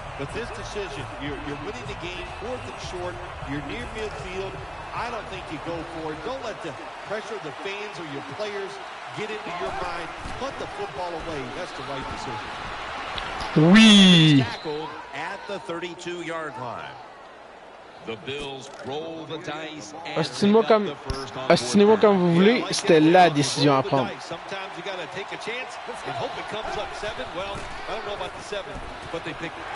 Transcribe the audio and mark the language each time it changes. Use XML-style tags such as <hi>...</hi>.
<en>But this decision, you're winning the game, 4th and short, you're near midfield. I don't think you go for it. Don't let the pressure of the fans or your players get into your mind. Punt the football away. That's the right decision.</en> <fr>Oui!</fr> <en>Tackled at the 32-yard line. The Bills roll the dice and</en> <fr>Ostinez-moi comme vous voulez, c'était la décision à prendre.</fr> <en>Sometimes you gotta take a chance and hope it comes up 7. Well, I don't know about the 7, but they pick.</en>